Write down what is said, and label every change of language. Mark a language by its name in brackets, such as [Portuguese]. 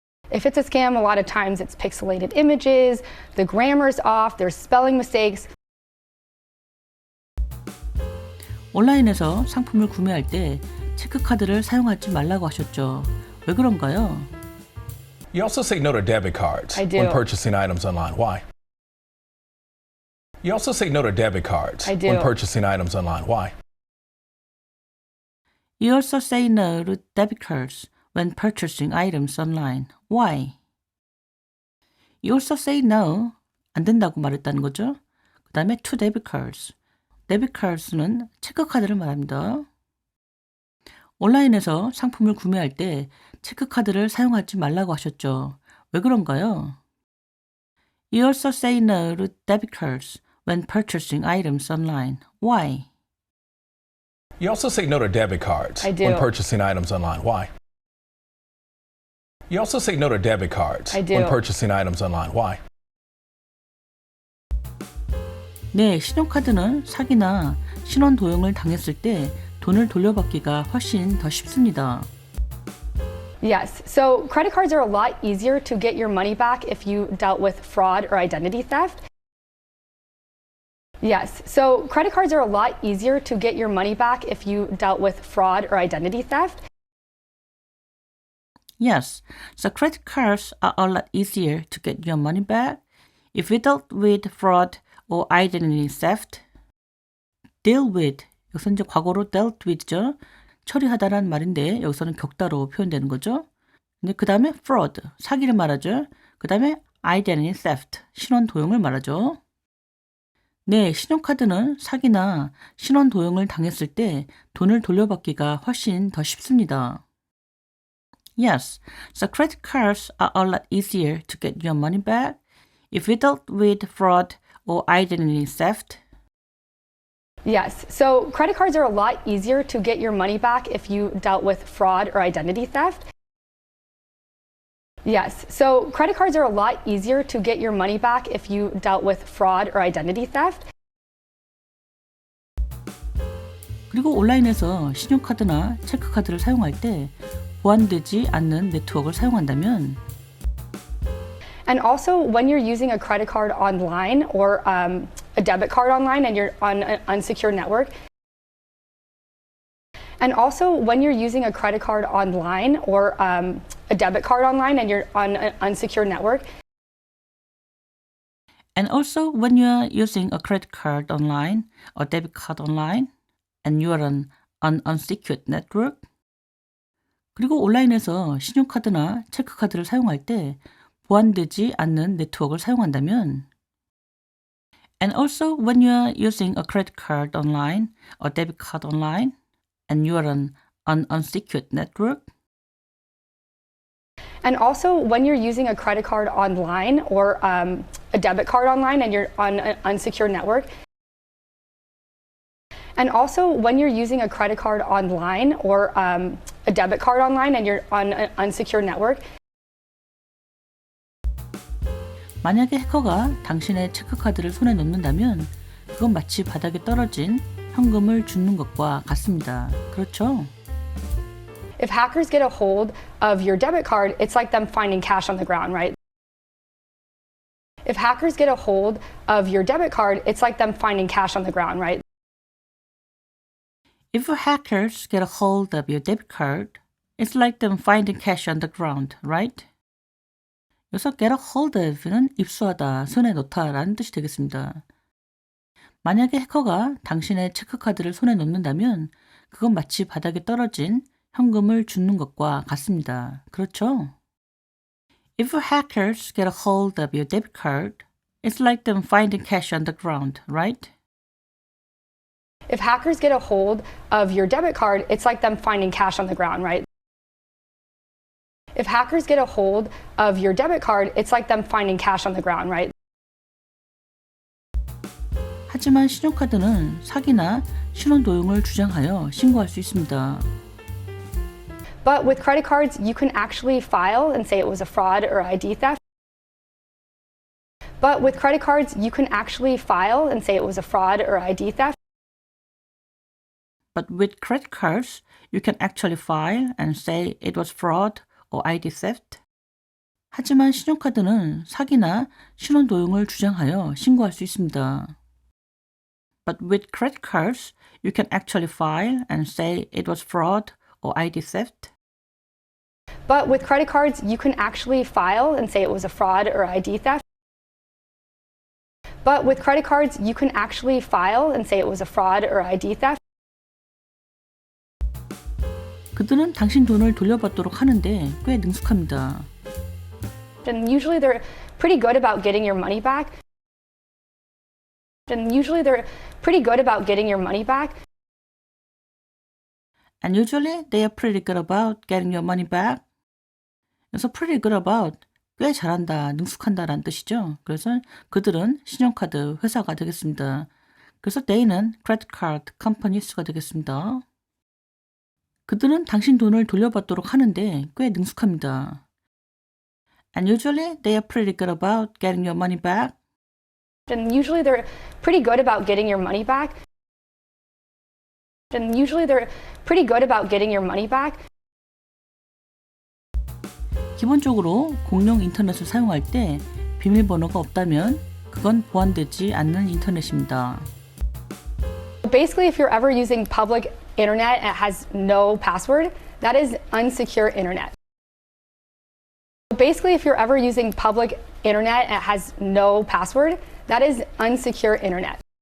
[English] If it's a scam, a lot of times it's pixelated images, the grammar's off, there's spelling mistakes. [Korean] 온라인에서 상품을 구매할 때 체크카드를 사용하지 말라고 하셨죠. 왜 그런가요? [English] You also say no to debit cards I do. when purchasing items online. Why? You also say no to debit cards I do. when purchasing items online. Why? You also say no to debit cards when purchasing items online. Why? You also say no, [Korean] 안 된다고 말했다는 거죠. 그 다음에 [English] to debit cards. [Korean] debit cards는 체크카드를 말합니다. 온라인에서 상품을 구매할 때 체크카드를 사용하지 말라고 하셨죠. 왜 그런가요? [English] You also say no to debit cards when purchasing items online. Why? You also say no to debit cards I do. when purchasing items online. Why? You also say no to debit cards I do. when purchasing items online. Why? [Korean] 네, 신용카드는 사기나 신원 도용을 당했을 때 돈을 돌려받기가 훨씬 더 쉽습니다. [English] Yes, so credit cards are a lot easier to get your money back if you dealt with fraud or identity theft. Yes, so credit cards are a lot easier to get your money back if you dealt with fraud or identity theft. Yes, so credit cards are a lot easier to get your money back if you dealt with fraud or identity theft. Deal with, [Korean] 여기서 이제 과거로 [English] dealt with죠. [Korean] 처리하다라는 말인데 여기서는 격다로 표현되는 거죠. 근데 그 다음에 fraud, 사기를 말하죠. 그 다음에 identity theft, 신원 도용을 말하죠. 네, 신용카드는 사기나 신원 도용을 당했을 때 돈을 돌려받기가 훨씬 더 쉽습니다. [English] Yes, so credit cards are a lot easier to get your money back if you dealt with fraud or identity theft. Yes, so credit cards are a lot easier to get your money back if you dealt with fraud or identity theft. Yes, so credit cards are a lot easier to get your money back if you dealt with fraud or identity theft. [Korean] 그리고 온라인에서 신용카드나 체크카드를 사용할 때 보안되지 않는 네트워크를 사용한다면 [English] And also, when you're using a credit card online or a debit card online and you're on an unsecured network, and also when you're using a credit card online or a debit card online and you're on an unsecured network, And also when you are using a credit card online or debit card online and you are on an unsecured network. [Korean] 그리고 온라인에서 신용카드나 체크카드를 사용할 때 보안되지 않는 네트워크를 사용한다면 [English] And also when you are using a credit card online or debit card online and you are on an unsecured network. And also, when you're using a credit card online or a debit card online and you're on an unsecured network. And also, when you're using a credit card online or a debit card online and you're on an unsecured network. [Korean] 만약에 해커가 당신의 체크카드를 손에 넣는다면 그건 마치 바닥에 떨어진 현금을 줍는 것과 같습니다. 그렇죠? [English] If hackers get a hold of your debit card, it's like them finding cash on the ground, right? If hackers get a hold of your debit card, it's like them finding cash on the ground, right? If hackers get a hold of your debit card, it's like them finding cash on the ground, right? [Korean] 여기서 [English] get a hold of [Korean] 는 입수하다, 손에 넣다라는 뜻이 되겠습니다. 만약에 해커가 당신의 체크카드를 손에 넣는다면 그건 마치 바닥에 떨어진 현금을 줍는 것과 같습니다. 그렇죠? [English] If hackers get a hold of your debit card, it's like them finding cash on the ground, right? If hackers get a hold of your debit card, it's like them finding cash on the ground, right? If hackers get a hold of your debit card, it's like them finding cash on the ground, right? [Korean] 하지만 신용카드는 사기나 신원 도용을 주장하여 신고할 수 있습니다. [English] But with credit cards, you can actually file and say it was a fraud or ID theft. But with credit cards, you can actually file and say it was a fraud or ID theft. But with credit cards, you can actually file and say it was fraud or ID theft. [Korean] 하지만 신용카드는 사기나 신원 도용을 주장하여 신고할 수 있습니다. [English] But with credit cards, you can actually file and say it was fraud or ID theft. But with credit cards, you can actually file and say it was a fraud or ID theft. But with credit cards, you can actually file and say it was a fraud or ID theft. [Korean] 그들은 당신 돈을 돌려받도록 하는데 꽤 능숙합니다. [English] And usually they're pretty good about getting your money back. And usually they're pretty good about getting your money back. And usually they are pretty good about getting your money back. [Korean] 그래서 [English] pretty good about [Korean] 꽤 잘한다, 능숙한다라는 뜻이죠. 그래서 그들은 신용카드 회사가 되겠습니다. 그래서 they는 [English] credit card companies [Korean] 가 되겠습니다. 그들은 당신 돈을 돌려받도록 하는데 꽤 능숙합니다. [English] And usually they are pretty good about getting your money back. And usually they're pretty good about getting your money back. And usually they're pretty good about getting your money back. [Korean] 기본적으로 공용 인터넷을 사용할 때 비밀번호가 없다면 그건 보안되지 않는 인터넷입니다. [English] Basically, if you're ever using public internet and it has no password, that is unsecure internet. Basically, if you're ever using public internet and it has no password, that is unsecure internet.